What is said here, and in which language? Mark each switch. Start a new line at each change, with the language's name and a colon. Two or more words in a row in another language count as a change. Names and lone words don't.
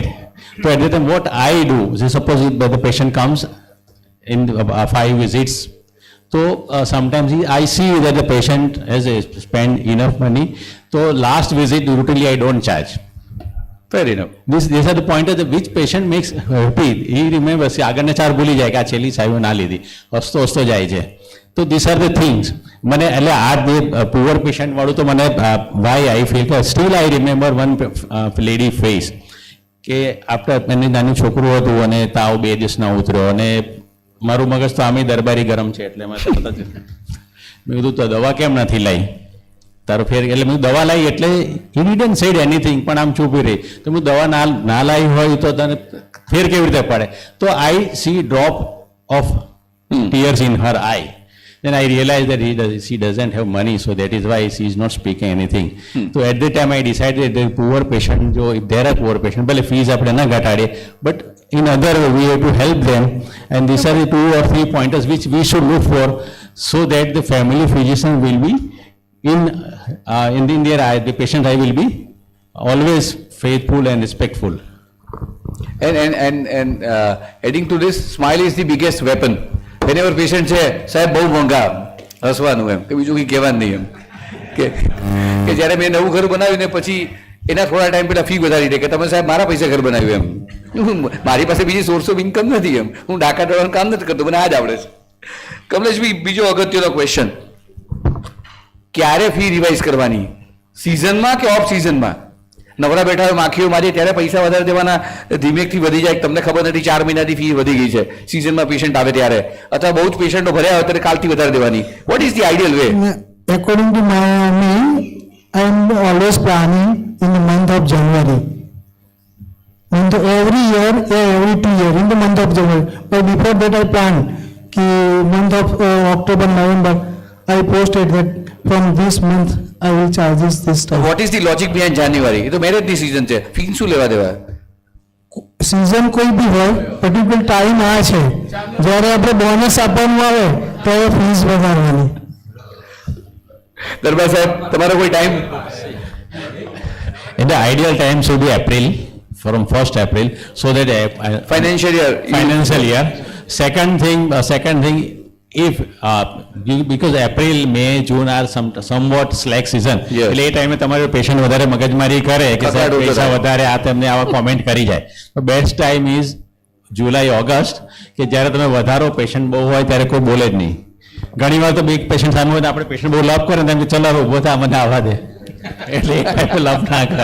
English: So at that time, what I do, suppose the patient comes in 5 visits, so sometimes I see that the patient has spent enough money, so last visit routinely I don't charge. Fair enough. These are the pointers that which patient makes happy. He remembers,
Gujarati: આગળના 4 ભૂલી જાય કે આ છેલ્લી સાહેબ ના લીધી, હસતો જાય છે.
English: તો these are the things.
Gujarati: મને એટલે આ
English: poor patient
Gujarati: વાળું તો મને
English: why I feel
Gujarati: કે
English: still I remember one lady face
Gujarati: કે આપણે એની નાનું છોકરું હતું અને તાવ 2 દિવસ ના ઉતર્યો, અને મારું મગજ તો આમે દરબારી ગરમ છે એટલે મેં તરત જ મેં કીધું તો દવા કેમ નથી લાવી તારો ફેર, એટલે મેં દવા લાવી એટલે
English: he didn't say anything,
Gujarati: પણ આમ ચૂપી રહી. તો હું દવા ના લાવી હોય તો તને ફેર કેવી રીતે પડે?
English: તો I see drop of tears in her eye. Then I realized that she doesn't have money, so that is why she is not speaking anything. So at that time I decided that the poor patient, if there are poor patients, but fees
Gujarati: આપણે ના ઘટાડે,
English: but in other way we have to help them, and these are the 2 or 3 pointers which we should look for, so that the family physician will be in their eye, the patient eye will be always faithful and respectful. And adding to this, smile is the biggest weapon. Whenever patient say,
Gujarati: સાહેબ બહુ મોંઘા, હસવાનું એમ કે બીજું કંઈ કહેવાનું નહીં એમ કે જ્યારે મેં નવું ઘર બનાવ્યું ને પછી એના થોડા ટાઈમ પહેલા ફી વધારી દે કે તમે સાહેબ મારા પૈસા ઘર બનાવ્યું એમ, મારી પાસે બીજી
English: source of income
Gujarati: નથી એમ, હું ડાકા ડરવાનું કામ નથી કરતો, મને આ જ આવડે છે. કમલેશભાઈ, બીજો અગત્યનો ક્વેશ્ચન, ક્યારે ફી રિવાઇઝ કરવાની? સિઝનમાં કે ઓફ સિઝનમાં? નવરા બેઠા હોય માખીઓ મારી ત્યારે પૈસા વધારે દેવાના, ધીમેકથી વધી જાય, તમને ખબર નથી 4 મહિનાથી ફી વધી ગઈ છે, સિઝનમાં પેશન્ટ આવે ત્યારે, અથવા બહુ જ પેશન્ટો ભર્યા હોય ત્યારે કાલથી વધારે દેવાની.
English: What is the ideal way? According to me, I am always planning in the month of January. Every year, every 2 years, in the month of January. But before that I plan, month of October, November, I posted that from this month I will charge this time. What is the logic behind January?
Gujarati: એ તો મેરેજની સિઝન છે, ફી શું લેવા દેવા? સિઝન કોઈ બી હોય,
English: particular time
Gujarati: આ છે જ્યારે આપણે બોનસ આપવાનું આવે ત્યારે ફીસ વધારવાની. દરબાર સાહેબ, તમારો કોઈ ટાઈમ?
English: The ideal time should be April, from 1st April, so that financial year. Second thing, if because April, May, June are somewhat slack season,
Gujarati: એટલે એ ટાઈમે તમારો પેશન્ટ વધારે મગજમારી કરે કે સાહેબ પૈસા વધારે આ તેમને આવા કોમેન્ટ કરી જાય. તો
English: best time is
Gujarati: જુલાઈ, ઓગસ્ટ, કે જ્યારે તમે વધારો પેશન્ટ બહુ હોય ત્યારે કોઈ બોલે જ નહીં, ઘણી વાર તો બે પેશન્ટ સામે હોય તો આપણે પેશન્ટ બહુ લાભ કરે ને એમ કે ચલાવો ઊભો થા મને આવવા દે એટલે એ ટાઈપે લાભ ના કરે.